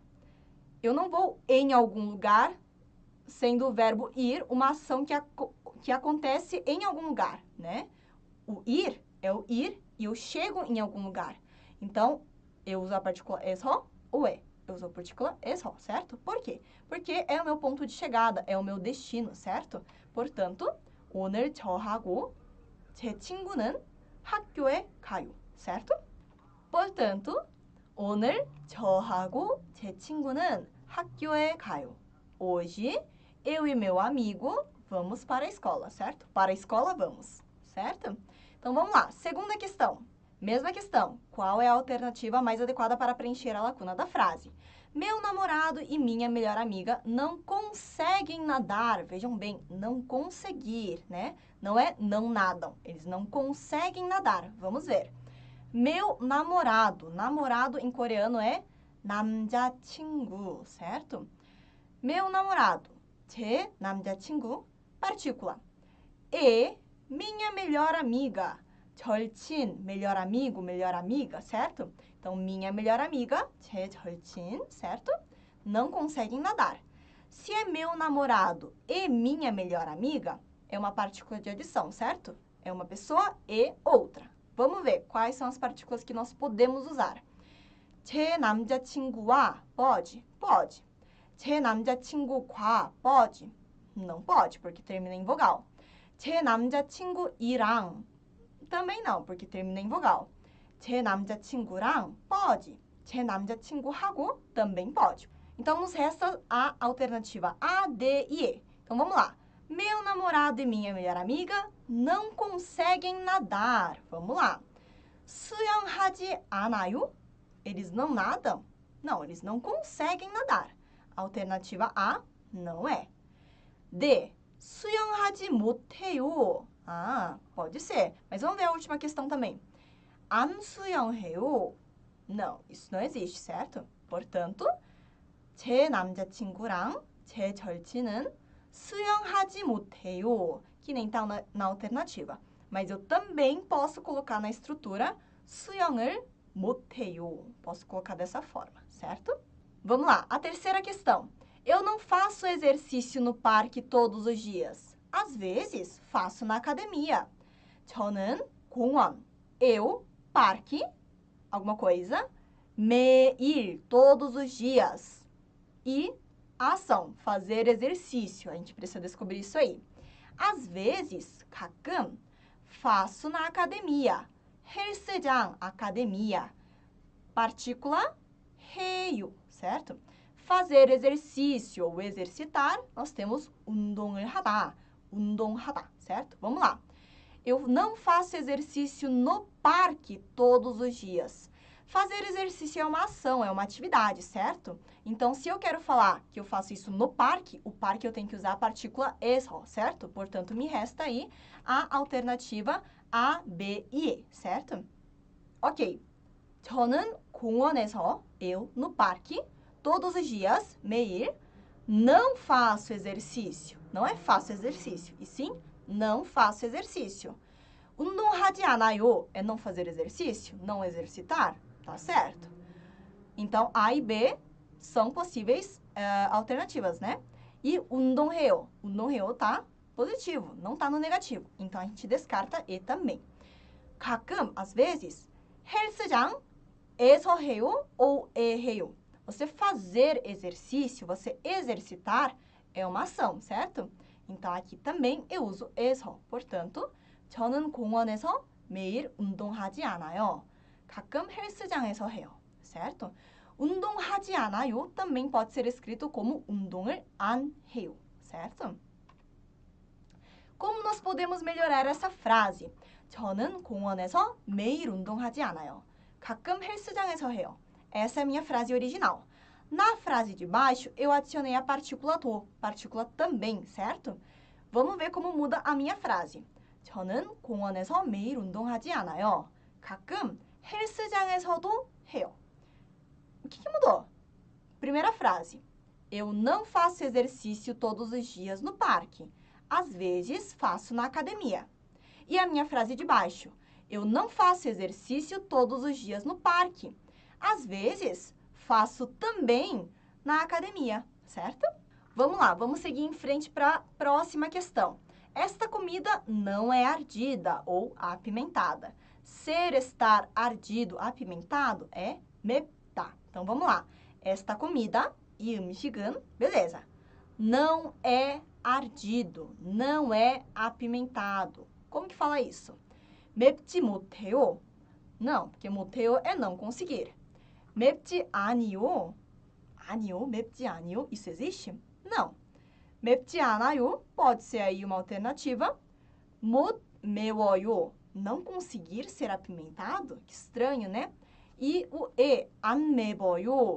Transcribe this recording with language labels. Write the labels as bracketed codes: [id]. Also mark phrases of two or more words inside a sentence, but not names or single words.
[pt] Eu não vou em algum lugar, sendo o verbo ir uma ação que acontece em algum lugar, né? O ir é o ir e eu chego em algum lugar. Então, eu uso a partícula 에서 ou é. Eu uso a partícula 에서, certo? Por quê? Porque é o meu ponto de chegada, é o meu destino, certo? Portanto, [ko] 오늘 저하고 제 친구는 학교에 가요, [pt] certo? Portanto, [ko] 오늘 저하고 제 친구는 학교에 가요. [pt] Hoje, eu e meu amigo vamos para a escola, certo? Para a escola vamos, certo? Então, vamos lá. Segunda questão. Mesma questão. Qual é a alternativa mais adequada para preencher a lacuna da frase? Meu namorado e minha melhor amiga não conseguem nadar. Vejam bem, não conseguir, né? Não é não nadam. Eles não conseguem nadar. Vamos ver. Meu namorado. Namorado em coreano é 남자친구, certo? Meu namorado. [ko] 제 남자친구. [pt] Partícula. E minha melhor amiga. 절친, melhor amigo, melhor amiga, certo? Então, minha melhor amiga, [ko] 제 절친, [pt] certo? Não conseguem nadar. Se é meu namorado e minha melhor amiga, é uma partícula de adição, certo? É uma pessoa e outra. Vamos ver quais são as partículas que nós podemos usar. [ko] 제 남자친구와 [pt] pode? Pode. [ko] 제 남자친구과 pode? [pt] Não pode, porque termina em vogal. [ko] 제 남자친구이랑 [pt] também não, porque termina em vogal. [ko] 제 남자친구랑 pode. 제 남자친구하고 [pt] também pode. Então, nos resta a alternativa A, D e E. Então, vamos lá. Meu namorado e minha melhor amiga não conseguem nadar. Vamos lá. [ko] 수영하지 않아요? [pt] Eles não nadam? Não, eles não conseguem nadar. Alternativa A, não é. D. [ko] 수영하지 못해요. [pt] Ah, pode ser. Mas vamos ver a última questão também. [ko] 안 수영해요. [pt] Não, isso não existe, certo? Portanto, [ko] 제 남자친구랑 제 절친은 수영하지 못해요. [pt] Que nem tá na alternativa. Mas eu também posso colocar na estrutura [ko] 수영을 못해요. [pt] Posso colocar dessa forma, certo? Vamos lá, a terceira questão. Eu não faço exercício no parque todos os dias. Às vezes, faço na academia. [ko] 저는 공원, [pt] eu, parque, alguma coisa, 매일, todos os dias. E a ação, fazer exercício. A gente precisa descobrir isso aí. Às vezes, 가끔, faço na academia. 헬스장, academia. Partícula, 해요, certo? Fazer exercício ou exercitar, nós temos [ko] 운동을 하다, [pt] 운동하다, certo? Vamos lá. Eu não faço exercício no parque todos os dias. Fazer exercício é uma ação, é uma atividade, certo? Então, se eu quero falar que eu faço isso no parque, o parque eu tenho que usar a partícula 에서, certo? Portanto, me resta aí a alternativa A, B e E, certo? [ko] Ok. 저는 공원에서, [pt] eu, no parque, todos os dias, 매일, não faço exercício. Não é faço exercício, e sim, não faço exercício. [ko] 운동하지 않아요 [pt] é não fazer exercício, não exercitar, tá certo? Então, A e B são possíveis alternativas, né? E [ko] 운동해요, 운동해요 [pt] tá positivo, não tá no negativo. Então, a gente descarta E também. 가끔, às vezes, [ko] 헬스장에서 해요 ou 에 해요. [pt] Você fazer exercício, você exercitar, é uma ação, certo? Então, aqui também eu uso 에서. [ko] Portanto, 저는 공원에서 매일 운동하지 않아요. 가끔 헬스장에서 해요, certo? 운동하지 않아요 [pt] também pode ser escrito como [ko] 운동을 안 해요, [pt] certo? Como nós podemos melhorar essa frase? [ko] 저는 공원에서 매일 운동하지 않아요. 가끔 헬스장에서 해요. [pt] Essa é a minha frase original. Na frase de baixo, eu adicionei a partícula do, partícula também, certo? Vamos ver como muda a minha frase. [ko] 저는 공원에서 매일 운동하지 않아요. 가끔 헬스장에서도 해요. [pt] O que mudou? Primeira frase. Eu não faço exercício todos os dias no parque. Às vezes, faço na academia. E a minha frase de baixo. Eu não faço exercício todos os dias no parque. Às vezes, faço também na academia, certo? Vamos lá, vamos seguir em frente para a próxima questão. Esta comida não é ardida ou apimentada. Ser, estar, ardido, apimentado é 맵다. Então, vamos lá. Esta comida, [ko] 이 음식은, [pt] beleza. Não é ardido, não é apimentado. Como que fala isso? [ko] 맵지 못해요. [pt] Não, porque 못해요 é não conseguir. [ko] 맵지 아니요. 아니요, 맵지 아니요. [pt] Isso existe? Não. [ko] 맵지 않아요 [pt] pode ser aí uma alternativa. [ko] 못 매워요. [pt] Não conseguir ser apimentado? Que estranho, né? E o E, [ko] 안 매워요.